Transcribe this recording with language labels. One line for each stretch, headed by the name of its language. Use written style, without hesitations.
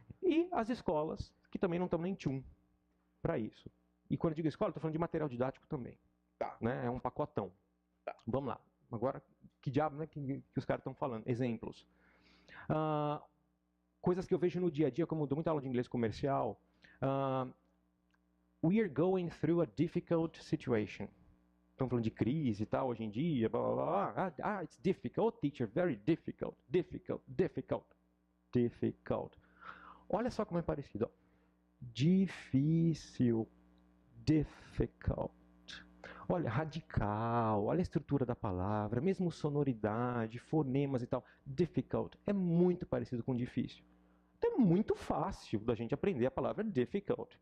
Portuguese: E as escolas, que também não estão nem tchum para isso. E quando eu digo escola, estou falando de material didático também. Tá. Né? É um pacotão. Tá. Vamos lá. Agora, que diabo, né, que os caras estão falando? Exemplos. Coisas que eu vejo no dia a dia, como eu dou muita aula de inglês comercial.
English: We are going through a difficult situation.
Portuguese: Estão falando de crise e tal, hoje em dia, blá, blá, blá.
English: It's difficult, teacher, very difficult, difficult, difficult, difficult.
Portuguese: Olha só como é parecido. Ó. Difícil, difficult. Olha, radical, olha a estrutura da palavra, mesmo sonoridade, fonemas e tal. Difficult é muito parecido com difícil. Então é muito fácil da gente aprender a palavra difficult.